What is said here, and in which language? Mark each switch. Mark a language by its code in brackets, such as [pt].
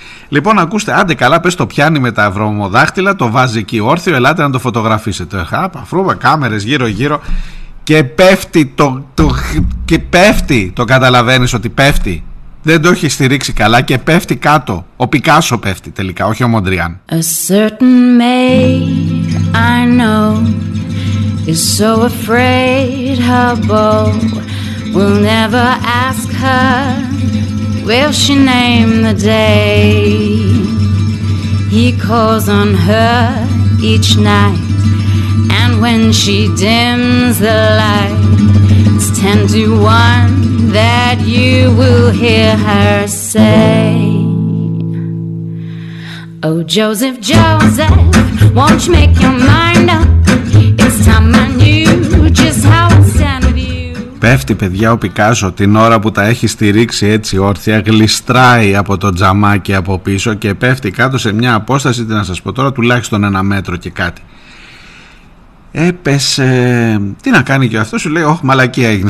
[el] Λοιπόν, ακούστε, άντε καλά, πες το πιάνει με τα βρωμοδάχτυλα, το βάζει εκεί όρθιο, ελάτε να το φωτογραφίσετε. Χάπα, φρούμε, κάμερες γύρω-γύρω και πέφτει και πέφτει, το καταλαβαίνεις ότι πέφτει. Δεν το έχει στηρίξει καλά και πέφτει κάτω. Ο Πικάσο πέφτει τελικά, όχι ο Μοντριάν. [en] A certain maid I know is so afraid her beau will never ask her will she name the day. He calls on her each night and when she dims the light it's 10 to 1 that you will hear her say. Oh, Joseph, Joseph, won't you make your mind up? It's time I knew just how I stand with you. [el] Πέφτει, παιδιά, ο Πικάσο την ώρα που τα έχει στηρίξει έτσι όρθια, γλιστράει από το τζαμάκι από πίσω και πέφτει κάτω σε μια απόσταση, τι να σας πω τώρα, τουλάχιστον 1 μέτρο και κάτι. Έπεσε. Τι να κάνει και αυτό, σου λέει, όχι, μαλακία έγινε.